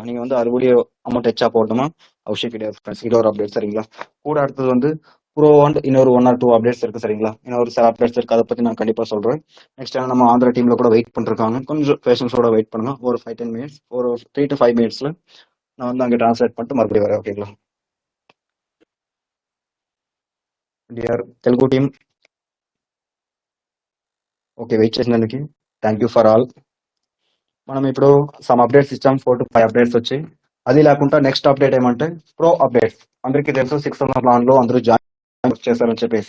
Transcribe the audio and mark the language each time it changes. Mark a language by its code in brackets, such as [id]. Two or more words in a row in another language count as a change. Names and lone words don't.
[ta] நீங்க வந்து அறுபடியே அமௌண்ட் எச்சா போடணுமா அவசியம் கிடையாது ஃப்ரெண்ட்ஸ். இது ஒரு அப்டேட் சரிங்களா. கூட அடுத்தது வந்து [en] pro and [ta] இன்னொரு 1 or 2 அப்டேட்ஸ் இருக்கு சரிங்களா. இன்னொரு சில அப்டேட்ஸ் இருக்கு, அதை பத்தி நான் கண்டிப்பா சொல்றேன். நெக்ஸ்ட் நம்ம ஆந்திரா டீம்ல கூட வெயிட் பண்ணிருக்காங்க, கொஞ்சம் பேஷன்ஸோட வெயிட் பண்ணுங்க. ஒரு 5-10 minutes, ஒரு 3 to 5 minutesல நான் வந்து அங்கே டிரான்ஸ்லேட் பண்ணிட்டு மறுபடியும் வரேன் ஓகேங்களா. [te] డియర్ తెలుగు [en] team okay wait [te] చేసినందుకు [en] thank you for all. [te] మనం ఇప్పుడు [en] some updates [te] ఇచ్చాం, 4 to 5 అప్డేట్స్ వచ్చాయి. అది లేకుండా [en] next update [te] ఏమంటే [en] pro updates. [te] అందరికీ తెలుసు 600 ప్లాన్ లో అందరూ జాయిన్ చేశారని చెప్పేసి.